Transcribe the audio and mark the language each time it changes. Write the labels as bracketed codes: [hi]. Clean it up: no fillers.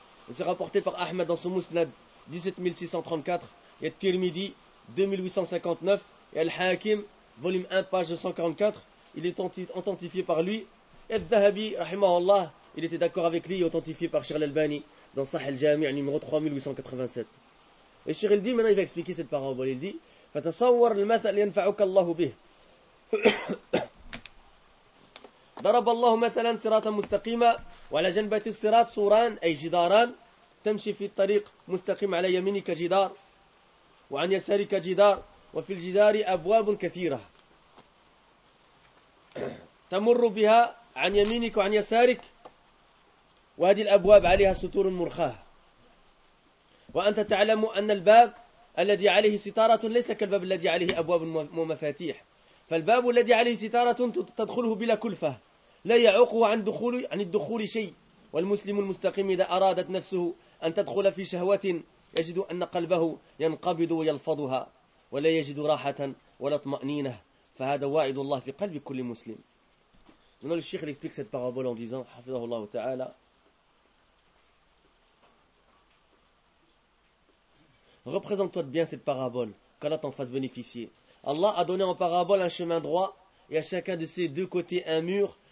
[fr] C'est rapporté par Ahmed dans son Musnad 17634 et Tirmidhi 2859 et Al-Hakim, volume 1, page 244. Il est authentifié par lui. Et Dahabi, rahimahullah, il était d'accord avec lui et authentifié par Cheikh Al-Albani dans Sahel Jami' numéro 3887. Et Cheikh il dit, maintenant il va expliquer cette parabole. Il dit [ar] فَتَصَوَّرْ الْمَثَلْ يَنْفَعُكَ اللَّهُ بِهِ ضرب الله مثلا صراطا مستقيما وعلى جنبة الصراط صوران أي جداران تمشي في الطريق مستقيم على يمينك جدار وعن يسارك جدار وفي الجدار أبواب كثيرة تمر بها عن يمينك وعن يسارك وهذه الأبواب عليها ستور مرخاة وأنت تعلم أن الباب الذي عليه ستارة ليس كالباب الذي عليه أبواب ومفاتيح فالباب الذي عليه ستارة تدخله بلا كلفة لا يعوقه عن الدخول شيء والمسلم المستقيم إذا أرادت نفسه أن تدخل في شهوة يجد أن قلبه ينقبض ويلفظها ولا يجد راحة ولا اطمأنينة فهذا واعد الله في قلب كل مسلم. [fr] Maintenant le Cheikh explique cette parabole en disant [ar] حفظه الله تعالى. [fr] Représente-toi bien cette parabole, qu'Allah t'en fasse bénéficier. Allah a donné en parabole un chemin droit et à chacun de ces deux côtés un mur.